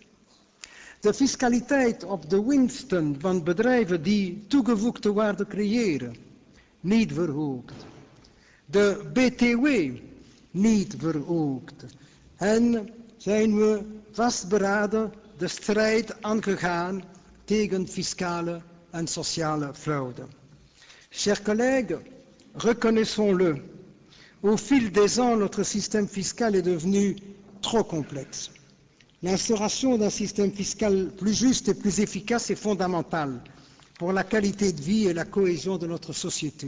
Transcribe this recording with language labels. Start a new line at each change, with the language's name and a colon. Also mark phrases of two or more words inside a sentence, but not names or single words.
Dutch: De fiscaliteit op de winsten van bedrijven die toegevoegde waarde creëren, niet verhoogd. De BTW niet verhoogd. En zijn we vastberaden de strijd aangegaan tegen fiscale en sociale fraude.
French: Chers collègues, reconnaissons-le, au fil des ans, notre système fiscal est devenu trop complexe. L'instauration d'un système fiscal plus juste et plus efficace est fondamentale pour la qualité de vie et la cohésion de notre société.